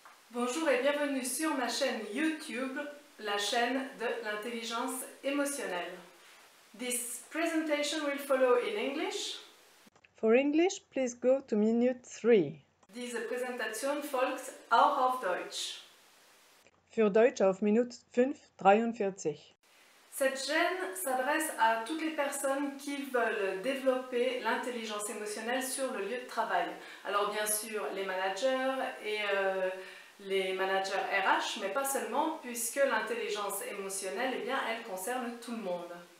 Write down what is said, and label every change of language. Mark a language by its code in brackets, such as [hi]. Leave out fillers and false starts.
[fr] Bonjour et bienvenue sur ma chaîne YouTube, la chaîne de l'intelligence émotionnelle. [en] This presentation will follow in English. For English, please go to minute 3. [de] Diese Präsentation folgt auch auf Deutsch. Für Deutsch auf Minute 5:43. [fr] Cette chaîne s'adresse à toutes les personnes qui veulent développer l'intelligence émotionnelle sur le lieu de travail. Alors bien sûr les managers et les managers RH, mais pas seulement, puisque l'intelligence émotionnelle, eh bien, elle concerne tout le monde.